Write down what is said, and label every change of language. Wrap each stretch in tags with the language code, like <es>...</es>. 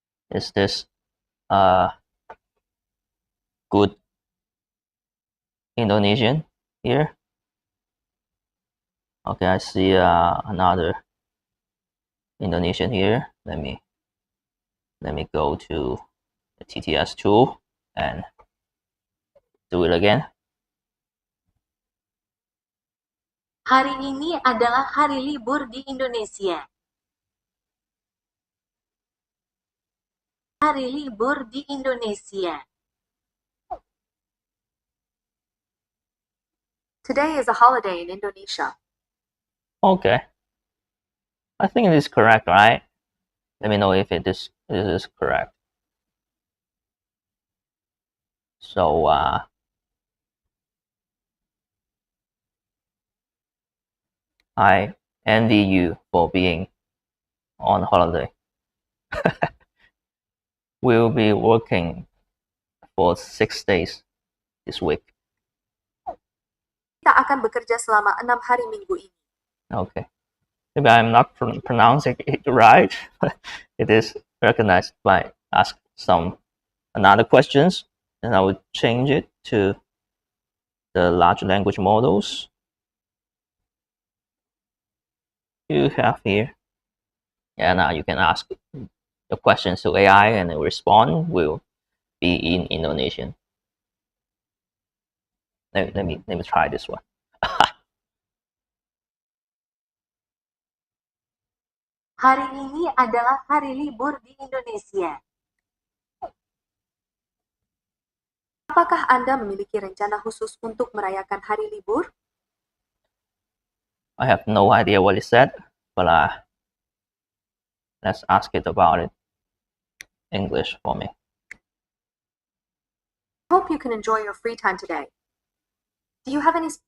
<en>Is this good Indonesian here? Okay, I see another Indonesian here. Let me go to the TTS tool and do it again.</en> <id>Hari ini adalah hari libur di Indonesia. Hari libur di Indonesia.</id> <en>Today is a holiday in Indonesia. Okay. I think it is correct, right? Let me know if it is correct. So I envy you for being on holiday. We'll be working for 6 days this week.</en> <id>Kita akan bekerja selama 6 hari minggu ini.</id> <en>Okay. Maybe I'm not pronouncing it right, but it is recognized by ask some another questions, and I will change it to the large language models you have here, and you can ask the questions to AI, and the response will be in Indonesian. Let me try this one.</en> <id>Hari ini adalah hari libur di Indonesia. Apakah Anda memiliki rencana khusus untuk merayakan hari libur?</id> <en>I have no idea what it said, but let's ask it about it English for me. Hope you can enjoy your free time today. Do you have any</en>